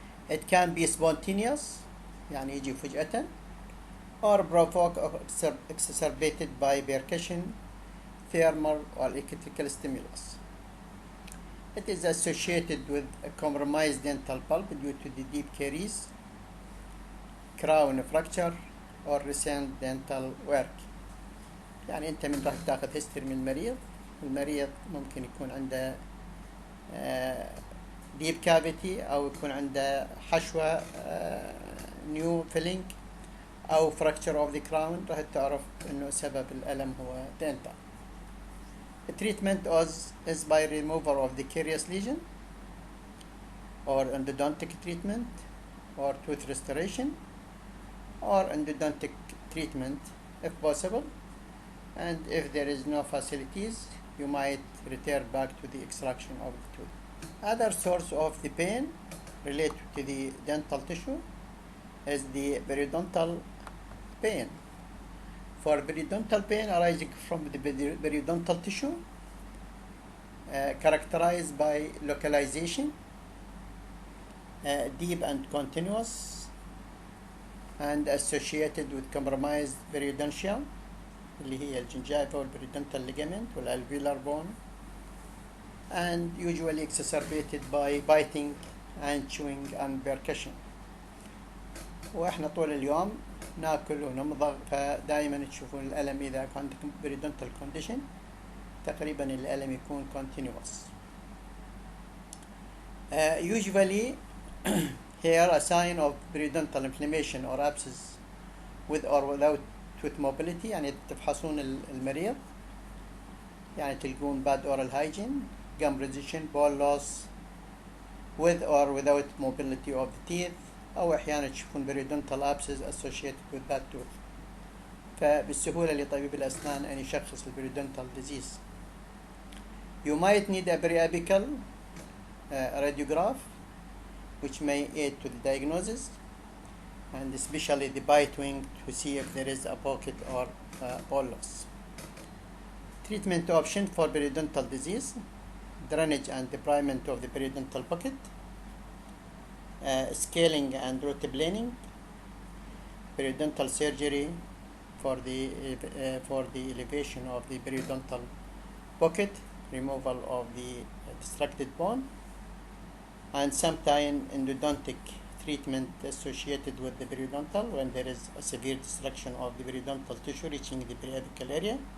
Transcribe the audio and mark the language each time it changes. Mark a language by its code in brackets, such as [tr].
[en] It can be spontaneous, [ar] يعني يجي فجأة, [en] or provoked or exacerbated by percussion, thermal or electrical stimulus. It is associated with a compromised dental pulp due to the deep caries, crown fracture, or recent dental work. [ar] يعني أنت من راح تاخذ history من المريض ممكن يكون عنده [en] deep cavity [ar] أو يكون عنده حشوة [en] new filling [ar] أو [en] fracture of the crown. [ar] راح تعرف إنه سبب الألم هو dental. [en] The treatment is by removal of the carious lesion, or endodontic treatment, or tooth restoration, or endodontic treatment if possible. And if there is no facilities, you might return back to the extraction of the tooth. Other source of the pain related to the dental tissue is the periodontal pain. For periodontal pain arising from the periodontal tissue, characterized by localization, deep and continuous, and associated with compromised periodontia, [ar] اللي هي الجنجيفال [en] periodontal ligament والalveolar bone, and usually exacerbated by biting and chewing and percussion. [ar] واحنا طول اليوم ناكل ونمضغ، فدائما تشوفون الألم إذا عندكم periodontal condition تقريبا الألم يكون continuous. [en] Usually here a sign of periodontal inflammation or abscess with or without tooth mobility، [ar] يعني تفحصون المريض يعني تلقون [en] bad oral hygiene, gum retention, bone loss with or without mobility of the teeth، [ar] أو أحيانا تشوفون [en] periodontal abscess associated with that tooth. [ar] فبالسهولة لطبيب الأسنان أن يشخص periodontal disease. [en] You might need a periapical radiograph which may aid to the diagnosis, and especially the bite wing to see if there is a pocket or bone loss. Treatment option for periodontal disease: drainage and debridement of the periodontal pocket, scaling and rotoplaning, periodontal surgery for the elevation of the periodontal pocket, removal of the distracted bone, and sometimes endodontic treatment associated with the periodontal when there is a severe destruction of the periodontal tissue reaching the periapical area.